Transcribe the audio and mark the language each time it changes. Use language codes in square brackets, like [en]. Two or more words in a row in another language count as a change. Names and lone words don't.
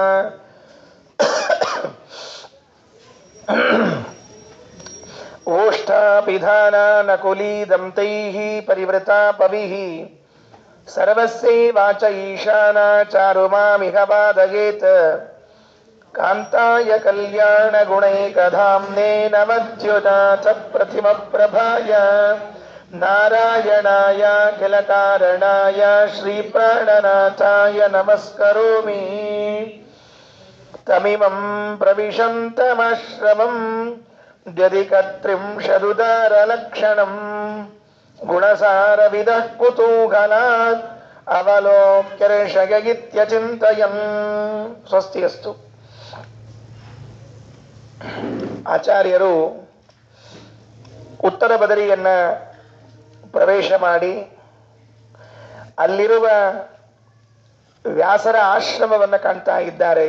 [sa] ಓಷ್ಠಾಪಿಧಾನಾನಕುಲೀದಂ ತೈಃ ಪರಿವೃತಾ ಪವಿಃ ಸರ್ವಸ್ಯೈವಾಚ ಈಶಾನಾ ಚಾರುಮಾಮಿಹ ಪಾದಯೇತ್ ಕಾಂತಾಯ ಕಲ್ಯಾಣಗುಣೈಕಧಾಮ್ನೇ ನಮದ್ಯುನಾಥ ಪ್ರತಿಮಪ್ರಭಾಯ ನಾರಾಯಣಾಯ ಅಖಿಲಕಾರಣಾಯ ಶ್ರೀಪ್ರಾಣನಾಥಾಯ ನಮಸ್ಕರೋಮಿ ತಮಿಮಂ ಪ್ರವಿಶಂತಮಾಶ್ರಮಂ ದ್ಯಧಿಕತ್ರಿಂಶದುದಾರಲಕ್ಷಣಂ ಗುಣಸಾರವಿದಃ ಕುತೂಹಲಾತ್ ಅವಲೋಕ್ಯರ್ಷಯಗಿತ್ಯಚಿಂತಯನ್. ಸ್ವಸ್ತಿ ಅಸ್ತು. [kn] ಆಚಾರ್ಯರು ಉತ್ತರ ಬದರಿಯನ್ನ ಪ್ರವೇಶ ಮಾಡಿ ಅಲ್ಲಿರುವ ವ್ಯಾಸರ ಆಶ್ರಮವನ್ನು ಕಾಣ್ತಾ ಇದ್ದಾರೆ.